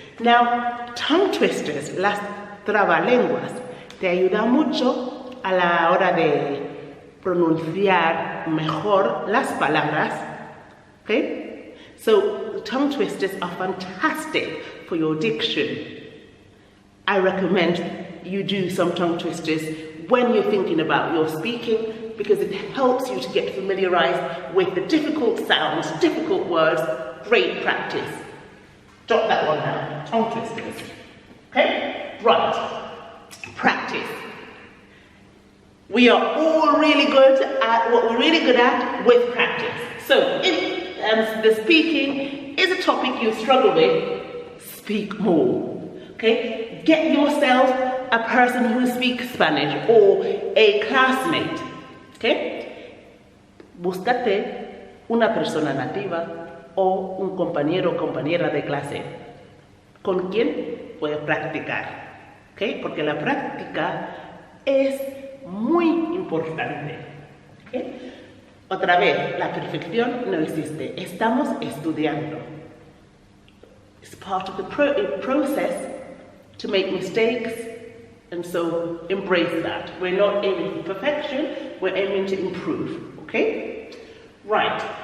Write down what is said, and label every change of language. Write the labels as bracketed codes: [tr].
[en] Now, tongue twisters, [es] las trabalenguas, te ayudan mucho a la hora de pronunciar mejor las palabras. [en] Okay? So, tongue twisters are fantastic for your diction. I recommend you do some tongue twisters when you're thinking about your speaking, because it helps you to get familiarized with the difficult sounds, difficult words. Great practice. Jot that one down. Tongue twisters. Okay? Right. Practice. We are all really good at what we're really good at with practice. So if the speaking is a topic you struggle with, speak more, okay? Get yourself a person who speaks Spanish or a classmate, okay? [es] Búscate una persona nativa o un compañero o compañera de clase con quien puedes practicar, okay? Porque la práctica es muy importante, okay? Otra vez, la perfección no existe. Estamos estudiando. [en] It's part of the process to make mistakes, and so embrace that. We're not aiming for perfection, we're aiming to improve, okay? Right.